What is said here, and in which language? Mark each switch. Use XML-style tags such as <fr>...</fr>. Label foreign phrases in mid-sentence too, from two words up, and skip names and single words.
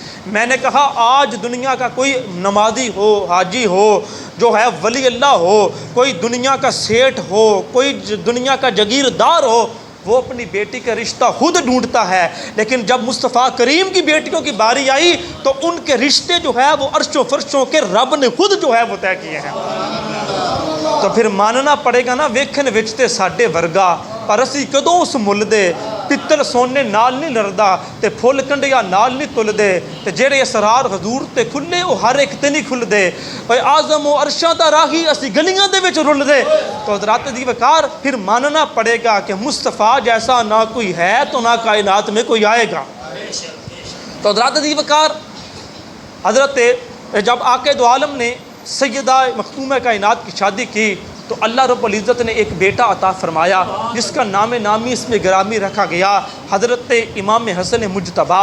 <ur>میں نے کہا آج دنیا کا کوئی نمازی ہو، حاجی ہو، جو ہے ولی اللہ ہو، کوئی دنیا کا سیٹھ ہو، کوئی دنیا کا جاگیردار ہو، وہ اپنی بیٹی کا رشتہ خود ڈھونڈتا ہے، لیکن جب مصطفیٰ کریم کی بیٹیوں کی باری آئی تو ان کے رشتے جو ہے وہ عرش و فرشوں کے رب نے خود جو ہے وہ طے کیے ہیں۔</ur> <pa>تو پھر ماننا پڑے گا نا ویکھن وچ تے ساڈے ورگا، پر اسی کدوں اس مل دے، پتل سونے نال نہیں لڑدا تے پھل کنڈیا نال نہیں تل دے، تے جڑے اسرار حضور تے کھلے او ہر ایک تے نہیں کھل دے، اوے اعظم و عرشاں دا راہی اسی گلیاں دے وچ رل دے۔</pa> <ur>تو حضرات دی وقار پھر ماننا پڑے گا کہ مصطفیٰ جیسا نہ کوئی ہے تو نہ کائنات میں کوئی آئے گا۔ تو حضرات دی وقار حضرت جب آقا دو عالم نے سیدہ مخدومہ کائنات کی شادی کی تو اللہ رب العزت نے ایک بیٹا عطا فرمایا جس کا نام نامی اس میں گرامی رکھا گیا، حضرت امام حسن مجتبیٰ۔</ur>